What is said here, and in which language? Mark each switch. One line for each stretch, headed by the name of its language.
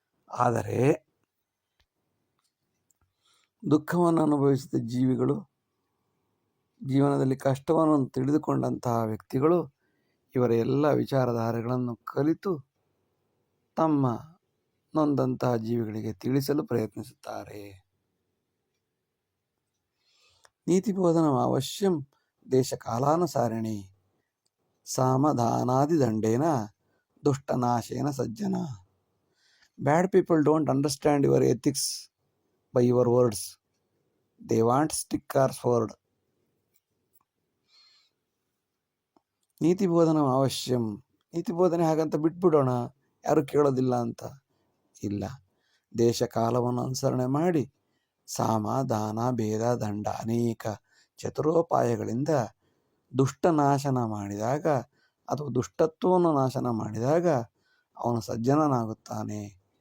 Kannada: ಆದರೆ ದುಃಖವನ್ನು ಅನುಭವಿಸಿದ ಜೀವಿಗಳು, ಜೀವನದಲ್ಲಿ ಕಷ್ಟವನ್ನು ತಿಳಿದುಕೊಂಡಂತಹ ವ್ಯಕ್ತಿಗಳು ಇವರ ಎಲ್ಲ ವಿಚಾರಧಾರೆಗಳನ್ನು ಕಲಿತು ತಮ್ಮ ನೊಂದಂತಹ ಜೀವಿಗಳಿಗೆ ತಿಳಿಸಲು ಪ್ರಯತ್ನಿಸುತ್ತಾರೆ.
Sanskrit: ನೀತಿಬೋಧನಂ ಅವಶ್ಯಂ ದೇಶಕಾಲಾನುಸಾರಿಣಿ ಸಾಮಧಾನಾದಿದಂಡೇನ ದುಷ್ಟನಾಶೇನ ಸಜ್ಜನ.
English: Bad people don't understand your ethics by your words. They want stick or sword.
Sanskrit: ನೀತಿ ಬೋಧನ ಅವಶ್ಯಂ.
Kannada: ನೀತಿ ಬೋಧನೆ ಹಾಗಂತ ಬಿಟ್ಬಿಡೋಣ, ಯಾರು ಕೇಳೋದಿಲ್ಲ ಅಂತ ಇಲ್ಲ. ದೇಶ ಕಾಲವನ್ನು ಅನುಸರಣೆ ಮಾಡಿ ಸಾಮ, ದಾನ, ಭೇದ, ದಂಡ ಅನೇಕ ಚತುರೋಪಾಯಗಳಿಂದ ದುಷ್ಟ ನಾಶನ ಮಾಡಿದಾಗ ಅಥವಾ ದುಷ್ಟತ್ವವನ್ನು ನಾಶನ ಮಾಡಿದಾಗ ಅವನು ಸಜ್ಜನನಾಗುತ್ತಾನೆ.